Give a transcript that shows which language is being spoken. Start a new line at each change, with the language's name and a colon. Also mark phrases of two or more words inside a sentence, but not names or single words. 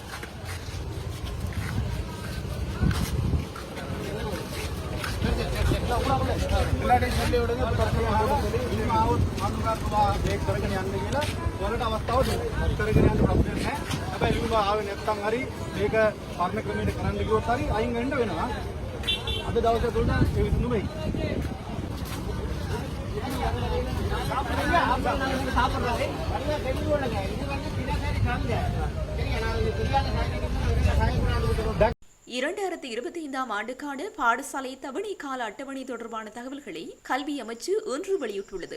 Tamil: எல்லாத்தையும் சொல்லி விடுங்க
Sinhala: අවස්ථාව කරගෙන යන්න ප්‍රශ්නයක් නැහැ. හැබැයි ලියුම ආවේ නැත්නම් හරි මේක පරණ ක්‍රමයට කරන්න ගියොත් හරි අයින් වෙන්න වෙනවා. අද දවසේ තුන ඒ විසඳුම එයි.
Tamil: சாப்பிடுறாரு இது 2025ஆம் ஆண்டுக்கான பாடசாலை தவணை கால அட்டவணை தொடர்பான தகவல்களை கல்வி அமைச்சு இன்று வெளியிட்டுள்ளது.